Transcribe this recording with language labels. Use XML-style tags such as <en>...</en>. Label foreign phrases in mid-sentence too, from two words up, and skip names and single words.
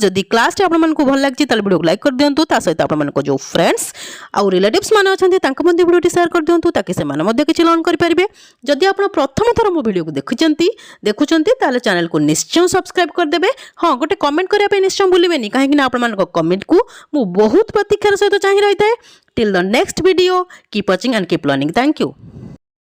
<or>ଯଦି କ୍ଲାସ ଟି ଆପଣ ମାନଙ୍କୁ ଭଲ ଲାଗୁଛି ତାହେଲେ ଭିଡିଓ କୁ ଲାଇକ କରି ଦିଅନ୍ତୁ। ତା ସହିତ ଆପଣ ମାନଙ୍କ ଯେଉଁ ଫ୍ରେଣ୍ଡସ ଆ ରିଲେଟିଭସ ମାନେ ଅଛନ୍ତି ତାଙ୍କ ମଧ୍ୟରେ ଭିଡିଓ ଟି ସେୟାର କରି ଦିଅନ୍ତୁ ତାକି ସେ ମାନେ ମଧ୍ୟ କିଛି ଲର୍ନ କରି ପାରିବେ। ଯଦି ଆପଣ ପ୍ରଥମ ଥର ମୋ ଭିଡିଓ କୁ ଦେଖୁଛନ୍ତି ତାହେଲେ ଚ୍ୟାନେଲ କୁ ନିଶ୍ଚୟ ସବସ୍କ୍ରାଇବ କରି ଦେବେ। ହଁ ଗୋଟେ କମେଣ୍ଟ କରିବା ପାଇଁ ନିଶ୍ଚୟ ଭୁଲିବେନି କାହିଁକି ନା ଆପଣ ମାନଙ୍କ କମେଣ୍ଟ କୁ ମୁଁ ବହୁତ ପ୍ରତୀକ୍ଷାର ସହିତ ଚାହିଁ ରହିଥାଏ।</or> <en>Till the next video keep watching and keep learning. Thank you.</en>